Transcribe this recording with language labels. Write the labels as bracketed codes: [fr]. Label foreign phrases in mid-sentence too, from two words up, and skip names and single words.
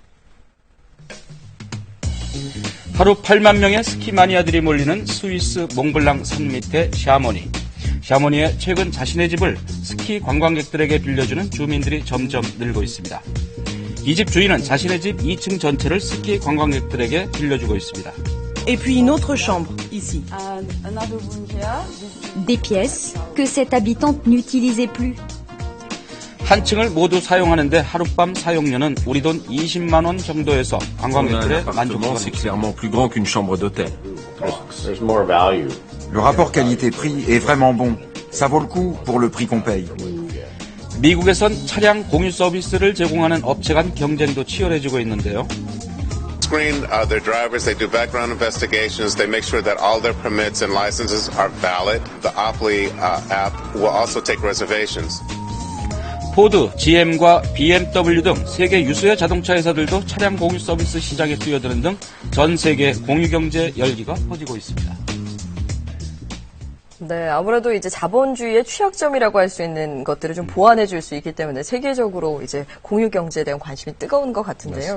[ko] 하루 8만 명의 스키 마니아들이 몰리는 스위스 몽블랑 산 밑의 샤모니. 샤모니에 최근 자신의 집을 스키 관광객들에게 빌려주는 주민들이 점점 늘고 있습니다. 이 집 주인은 자신의 집 2층 전체를 스키 관광객들에게 빌려주고 있습니다. [fr] Et puis une autre chambre, ici. Des pièces que cette habitante n'utilisait plus. [ko] 한 층을 모두 사용하는데 하룻밤 사용료는 우리 돈 20만 원 정도에서 [fr] On a un [ko] 관광객들의 [fr] appartement, [ko] 만족도가 [fr] c'est [ko] 높습니다. [fr] clairement plus grand qu'une chambre d'hôtel. [en] There's more value. [fr] Le rapport qualité-prix est vraiment bon. Ça vaut le coup pour le prix qu'on paye. [ko] 미국에선 차량 공유 서비스를 제공하는 업체 간 경쟁도 치열해지고 있는데요. [en] Screen their drivers, they do background investigations, they make sure that all their permits and licenses are valid. The Oply app will also take reservations. [ko] 포드, GM과 BMW 등 세계 유수의 자동차 회사들도 차량 공유 서비스 시장에 뛰어드는 등 전 세계 공유 경제 열기가 퍼지고 있습니다. 네, 아무래도 이제 자본주의의 취약점이라고 할 수 있는 것들을 좀 보완해 줄 수 있기 때문에 세계적으로 이제 공유 경제에 대한 관심이 뜨거운 것 같은데요.